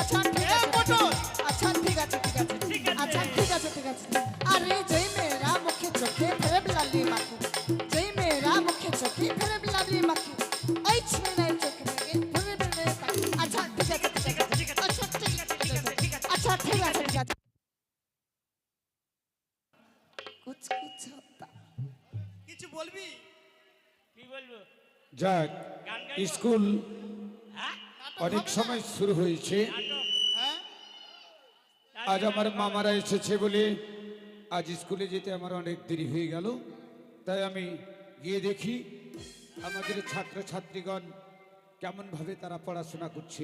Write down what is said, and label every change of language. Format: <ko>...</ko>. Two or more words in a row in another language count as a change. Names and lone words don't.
<bn>আচ্ছা ঠিক আছে আচ্ছা ঠিক আছে ঠিক আছে আচ্ছা ঠিক আছে ঠিক আছে। আরে যে মেয়েরা মুখে চোখে ফেরে লাভলি মাখে, যেই মেয়েরা মুখে চোখে ফেরে লাভলি মাখে, ওই ছেলেরাই চোখে থেকে ঘুরে ফিরে তাকে। আচ্ছা ঠিক আছে ঠিক আছে ঠিক আছে। আচ্ছা ঠিক আছে ঠিক আছে ঠিক আছে। আচ্ছা ঠিক আছে ঠিক আছে।</bn> <hi>कुछ कुछ होता।</hi> <bn>কিছু বলবি? কি বলবো? যাক, গান গাইবো? স্কুল হ্যাঁ অনেক সময় শুরু হয়েছে। নাটক? হ্যাঁ আজ আমার মামারা এসেছে বলে আজ স্কুলে যেতে আমার অনেক দেরি হয়ে গেল, তাই আমি গিয়ে দেখি আমাদের ছাত্রছাত্রীগণ কেমনভাবে তারা পড়াশোনা করছে।</bn>